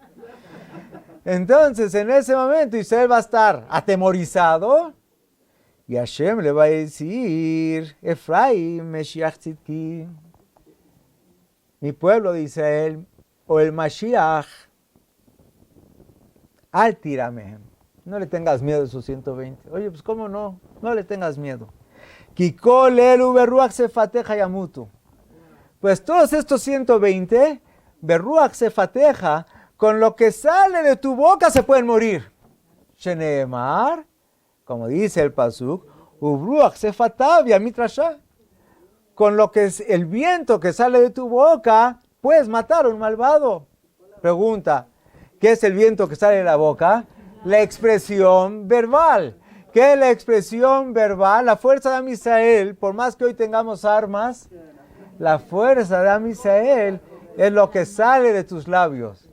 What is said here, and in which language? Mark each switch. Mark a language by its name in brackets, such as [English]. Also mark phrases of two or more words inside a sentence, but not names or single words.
[Spanish] Entonces, en ese momento, Israel va a estar atemorizado y Hashem le va a decir, Efraim, [Hebrew] Meshiach Tzidki, [Spanish] mi pueblo de Israel, o el Mashiach, [Hebrew] al tirame. [Spanish] No le tengas miedo a esos 120. Oye, pues cómo no, no le tengas miedo. [Hebrew] Kikol elu berruach sefateja yamutu. [Spanish] Pues todos estos 120, [Hebrew] berruach sefateja, [Spanish] con lo que sale de tu boca se pueden morir. Sheneemar, como dice el pasuk, [Hebrew] ubruach sefatav yamitrasha. [Spanish] Con lo que es el viento que sale de tu boca, puedes matar a un malvado. Pregunta, ¿qué es el viento que sale de la boca? La expresión verbal. ¿Qué es la expresión verbal? La fuerza de Am Israel, por más que hoy tengamos armas, la fuerza de Am Israel es lo que sale de tus labios.